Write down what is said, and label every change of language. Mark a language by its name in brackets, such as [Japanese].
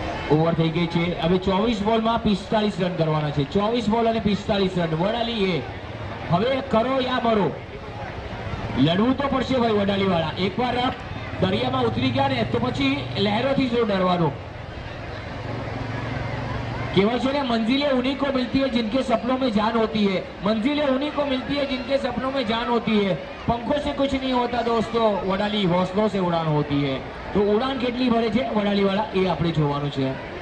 [Gujarati] Over થઈ ગઈ છે. હવે 24 બોલમાં 45 રન કરવાના છે. 24 બોલ અને 45 રન. વડાલી હવે કરો યા મરો, લડવું તો પડશે ભાઈ વડાલીવાળા. એકવાર દરિયામાં ઉતરી ગયા ને તો પછી લહેરોથી શું ડરવાનું? કહેવાય છે ને, [Hindi] मंजिलें उन्हीं को मिलती है जिनके सपनों में जान होती है. मंजिलें उन्हीं को मिलती है जिनके सपनों में जान होती है. पंखों से कुछ नहीं होता दोस्तों, वडाली हौसलों से उड़ान होती है. [Gujarati] तो उड़ान કેટલી ભરે છે વડાલીવાળા એ આપણે જોવાનું છે.